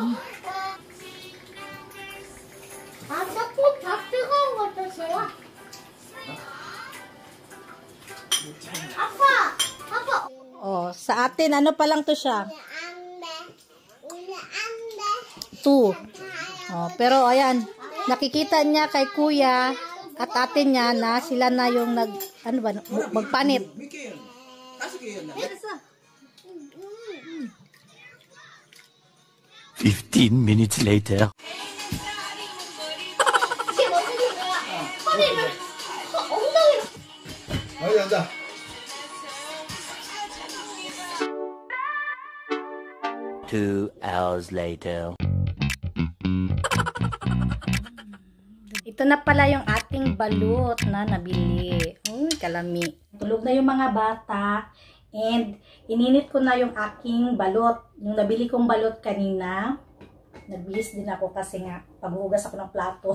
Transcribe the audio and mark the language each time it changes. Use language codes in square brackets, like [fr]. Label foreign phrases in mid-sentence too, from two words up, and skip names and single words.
[ko] 꼭 다 뜨거운 거 드세요. 아빠. [tl] Oh, sa atin, ano pa lang to siya? [ko] 우리 안 돼. 2. [tl] Oh, pero ayan, nakikita niya kay kuya, at ate niya na sila na yung magpanit. [en] 15 minutes later. [ko] 아니, 앉아. [en] Two hours later. [tl] Ito na pala yung ating balut na nabili. Uy, kalami. Tulog na yung mga bata. And ininit ko na yung aking balot. Yung nabili kong balot kanina. Nabihis din ako kasi nga paghugas ako ng plato.